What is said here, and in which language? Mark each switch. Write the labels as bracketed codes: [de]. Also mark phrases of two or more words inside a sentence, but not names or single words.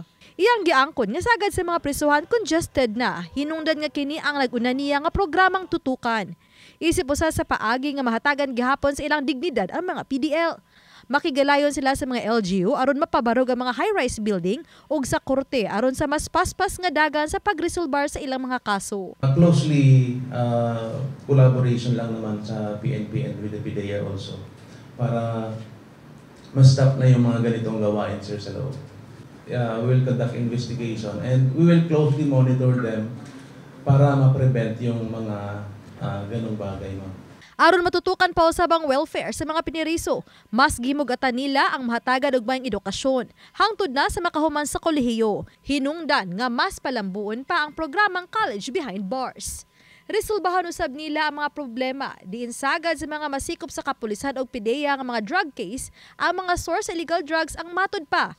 [ceb] Iyang giangkon nga sagad sa mga prisuhan congested na, hinungdan nga kini ang nag-una niya nga programang tutukan. Isip usa sa paagi nga mahatagan gihapon sa ilang dignidad ang mga PDL. Makigalayon sila sa mga LGU aron mapabarog ang mga [en] high-rise building [ceb] ug sa korte aron sa mas paspas nga dagan sa pagresolbar sa ilang mga kaso. [en] Closely collaboration [tl] lang naman sa PNP [en] and with the PDEA also [tl] para ma-stop na yung mga ganitong gawain, sir, sa loob. [en] We will conduct investigation and we will closely monitor them [tl] para ma-prevent yung mga ganong bagay, [en] ma'am. [ceb] Aron matutukan pa usabang welfare sa mga piniriso, mas gimugatan nila ang mahatagan og mayong edukasyon, hangtod na sa makahuman sa kolehiyo. Hinungdan nga mas palambuon pa ang programang College Behind Bars. Resolbahan usab nila ang mga problema diin sagad sa mga masikop sa kapulisan og PDEA nga mga [en] drug case, [ceb] ang mga source sa [en] illegal drugs [ceb] ang matod pa.